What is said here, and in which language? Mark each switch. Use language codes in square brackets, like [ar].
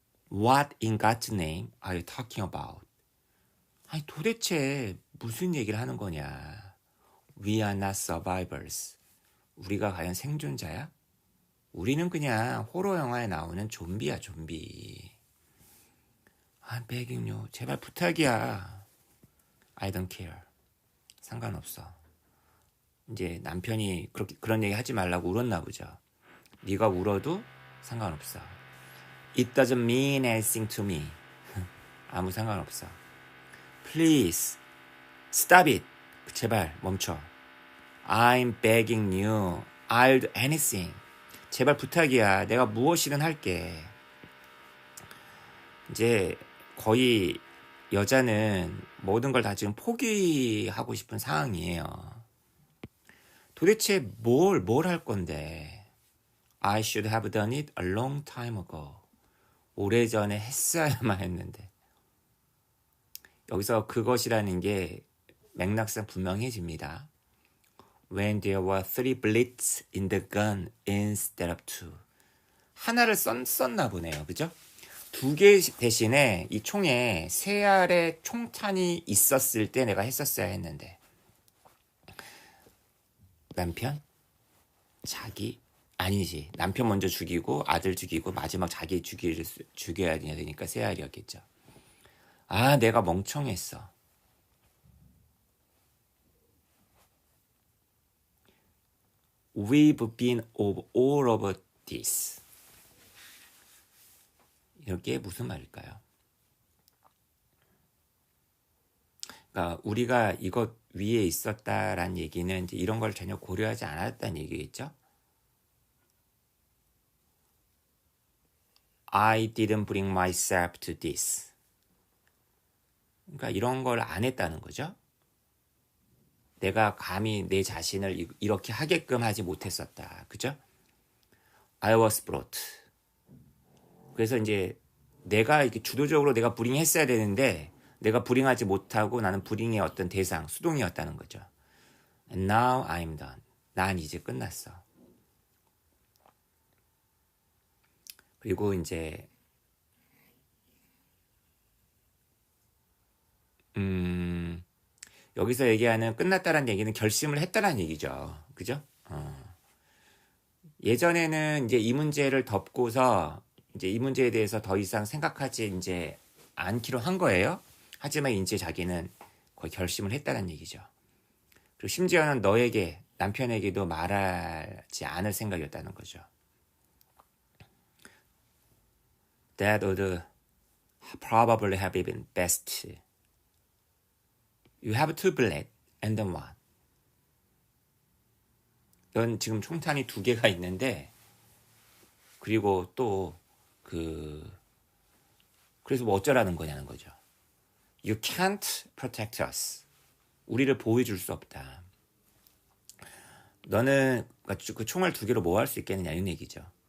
[en] What in God's name are you talking about? [ko] 아니 도대체 무슨 얘기를 하는 거냐? [en] We are not survivors. [ko] 우리가 과연 생존자야? 우리는 그냥 호러 영화에 나오는 좀비야, 좀비. [en] I'm begging you. [ko] 제발 부탁이야. [en] I don't care. [ko] 상관없어. 이제 남편이 그런 얘기 하지 말라고 울었나 보죠. 네가 울어도 상관없어. [en] It doesn't mean anything to me. [ko] 아무 상관없어. [en] Please, stop it. [ko] 제발 멈춰. [en] I'm begging you. I'll do anything. [ko] 제발 부탁이야. 내가 무엇이든 할게. 이제 거의 여자는 모든 걸 다 지금 포기하고 싶은 상황이에요. 도대체 뭘 할 건데? [en] I should have done it a long time ago. [ko] 오래전에 했어야만 했는데. 여기서 그것이라는 게 맥락상 분명해집니다. [en] When there were 3 bullets in the gun instead of 2. [ko] 하나를 썼나 보네요. 그죠? 2개 대신에 이 총에 3알의 총탄이 있었을 때 내가 했었어야 했는데. 남편, 자기, 아니지. 남편 먼저 죽이고 아들 죽이고 마지막 자기 죽여야 되니까 세 알이었겠죠. 아, 내가 멍청했어. [en] We've been all over this. [ko] 이게 무슨 말일까요? 그러니까 우리가 이것 위에 있었다란 얘기는 이제 이런 걸 전혀 고려하지 않았다는 얘기겠죠? [en] I didn't bring myself to this. [ko] 그러니까 이런 걸 안 했다는 거죠. 내가 감히 내 자신을 이렇게 하게끔 하지 못했었다. 그죠? [en] I was brought. [ko] 그래서 이제 내가 이렇게 주도적으로 내가 불행했어야 되는데 내가 불행하지 못하고 나는 불행의 어떤 대상, 수동이었다는 거죠. [en] And now I'm done. [ko] 난 이제 끝났어. 그리고 이제 여기서 얘기하는 끝났다라는 얘기는 결심을 했다라는 얘기죠. 그죠? 예전에는 이제 이 문제를 덮고서 이제 이 문제에 대해서 더 이상 생각하지 이제 않기로 한 거예요. 하지만 이제 자기는 거의 결심을 했다는 얘기죠. 그리고 심지어는 너에게, 남편에게도 말하지 않을 생각이었다는 거죠. [en] That would probably have been best. You have two bullets and then one. [ko] 넌 지금 총탄이 2개가 있는데 그리고 또 그래서 뭐 어쩌라는 거냐는 거죠. [en] You can't protect us. [ko] 우리를 보호해줄 수 없다. 너는 그 총알 2개로 뭐 할 수 있겠느냐 이런 얘기죠.